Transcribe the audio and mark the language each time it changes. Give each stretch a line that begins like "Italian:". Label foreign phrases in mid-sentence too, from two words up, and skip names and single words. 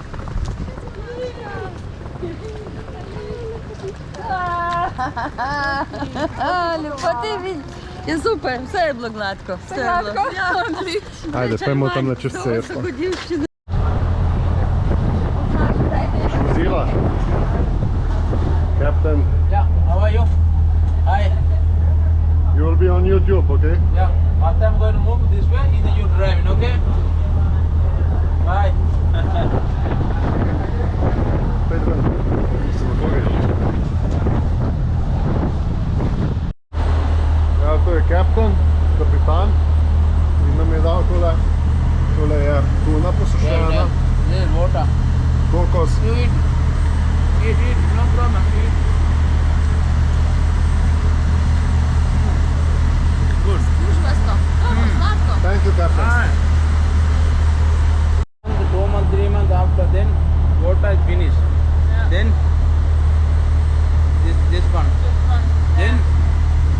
Slovenian: Lepo te vidi. Je super, vse je bilo gladko. Vse je bilo. Ja, odlično. Ajde, pojmo tam na čez cesto. Mozilla.
English: Captain. Yeah, how are you? Hi. You will be on YouTube, okay? Yeah, after I'm going to move this way, either you driving, okay? Bye.
Slovenian: Ja, to je Captain, kapitan, in nam je dal tole je tuna posušena,
English: This is water.
Slovenian: kokos.
English: You eat, no problem, eat. Good.
Slovenian: Užvesto. Dobro, sladko.
English: Thank you, Captain. Fine. 2 months, 3 months after, then water is finished. Yeah. Then this one. Then